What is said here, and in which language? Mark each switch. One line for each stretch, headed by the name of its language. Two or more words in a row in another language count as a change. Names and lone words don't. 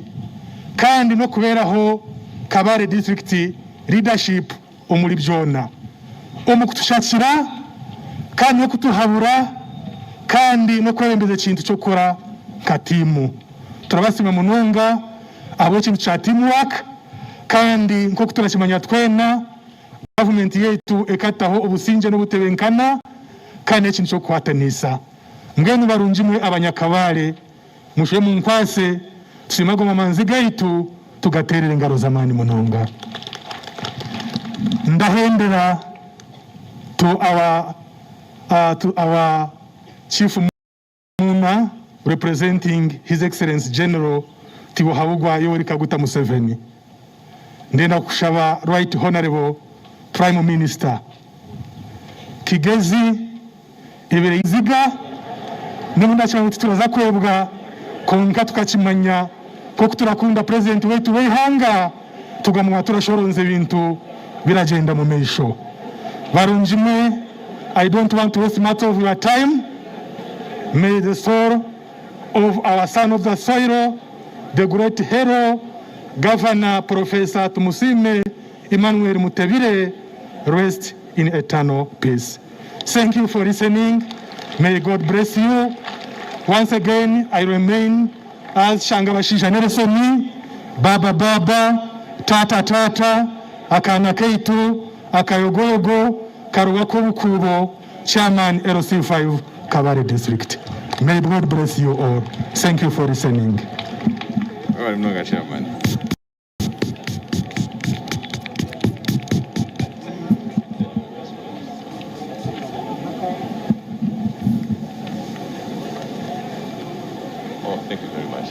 Chiga: kandi no kuberaho Kabare
English: district leadership
Chiga: omuli byona omukutushakira kandi no kutuhabura kandi no kwebembeza kintu cyokora katimu turabasima munonga abo kintu cha teamwork kandi nko kuturashimanya twena government yetu ekataho obusinje no butebenkana kandi kintu cyo kwatanisa mwenu barunjimwe abanyakabare mushe mu nkwase tusimago mamanzi gaitu tugaterera ingaro zamani munonga
English: ndahendera to our chief Muna representing His Excellency General Tibuhabugwa
Chiga: Yoweri Kaguta Museveni ndenda kushaba
English: Right Honorable Prime Minister
Chiga: Kigezi ibere iziga nimunda cyangwa turaza kwebwa konka tukakimanya ko turakunda president wetu wehanga tugamwa turashoronze bintu biragenda mu mesho barunjimwe.
English: I don't want to waste much of your time. May the soul of our son of the soil, the great hero, Governor Professor Tumusiime Mutebile, rest in eternal peace. Thank you for listening. May God bless you. Once again, I remain as Shangabashisha Nelson, Baba Baba, Tata Tata, Akana Keitu, Akayogogo, Karuwako Kubo, Chairman LC5 Kabare District. May God bless you all. Thank you for listening. I'm not a chairman. Oh, thank you very much.